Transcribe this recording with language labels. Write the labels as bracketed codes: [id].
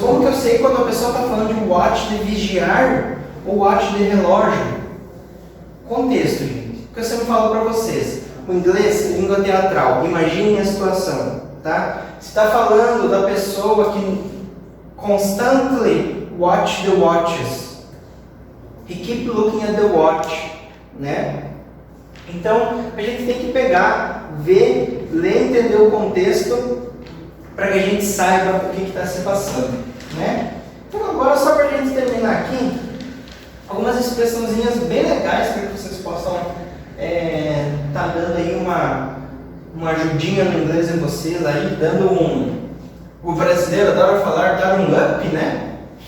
[pt] Como que eu sei quando a pessoa está falando de watch de vigiar ou watch de relógio? Contexto, gente. O que eu sempre falo para vocês. O inglês, língua teatral. Imaginem a situação, tá? Você está falando da pessoa que [en] constantly watch the watches. He keep looking at the watch, né? [pt] Então, a gente tem que pegar, ver, ler, entender o contexto para que a gente saiba o que está se passando, né? Então, agora, só para a gente terminar aqui, algumas expressãozinhas bem legais para que vocês possam tá dando aí uma ajudinha no inglês em vocês aí, dando o brasileiro adora falar, dar um up, né?